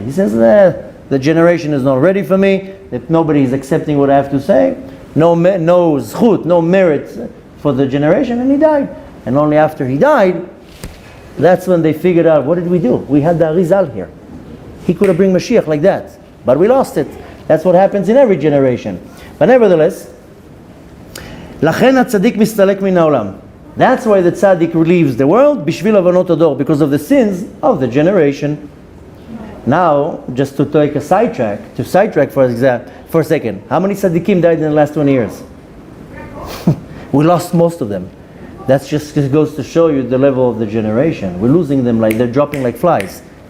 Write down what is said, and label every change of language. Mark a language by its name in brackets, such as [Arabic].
[English] He says, the generation is not ready for me. That nobody is accepting what I have to say. No zchut, no merit for the generation, and he died. And only after he died, that's when they figured out, what did we do? We had the Arizal here. He could have bring Mashiach like that, but we lost it. That's what happens in every generation. But nevertheless, [Hebrew] לכן הצדיק מסתלק מן העולם. [English] That's why the tzaddik leaves the world, [Hebrew] בשביל עוונות הדור, [English] because of the sins of the generation. Now, just to take a sidetrack for a second, how many tzaddikim died in the last 20 years? We lost most of them. That just goes to show you the level of the generation. We're losing them like they're dropping like flies.